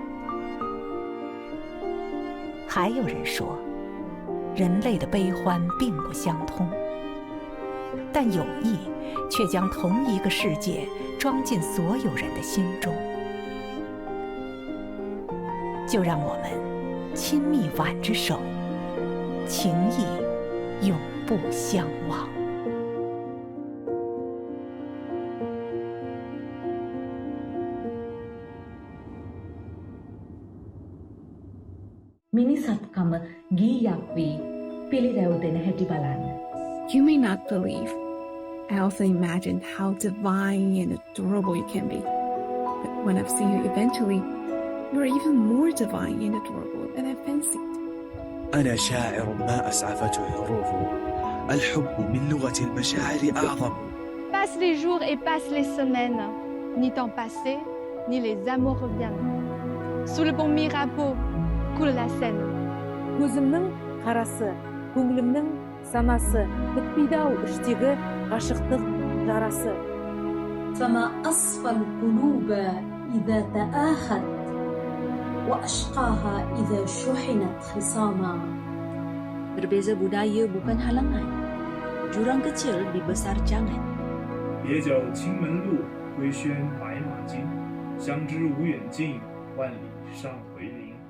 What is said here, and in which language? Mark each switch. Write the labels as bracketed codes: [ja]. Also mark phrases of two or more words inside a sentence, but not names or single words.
[zh] 还有人说，人类的悲欢并不相通，但友谊 却将同一个世界装进所有人的心中。就让我们亲密挽着手，情谊永不相忘。 [si] මිනිසත්කම ගීයක් වී පිළිරැව් දෙන හැටි බලන්න. [en] You may not believe. I also imagined how divine and adorable you can be. But when I've seen you eventually, you're even more divine and adorable than I fancied. [ar] أنا شاعر ما أسعفته حروفه. الحب من لغة المشاعر أعظم. [fr] Passent les jours et passent les semaines. Ni temps passé, ni les amours reviennent. Sous le bon Mirabeau coule la Seine. [kk] Көзімнің қарасы, көңілімнің санасы, бітпейді-ау іштегі ғашықтық жарасы. [ar] فما أصفى القلوب إذا تآخت وأشقاها إذا شحنت خصاما. [ms] Berbeza budaya bukan halangan. Jurang kecil dibesar jangan. [zh] 别教青门路，归宣白马经。相知无远近，万里尚回林。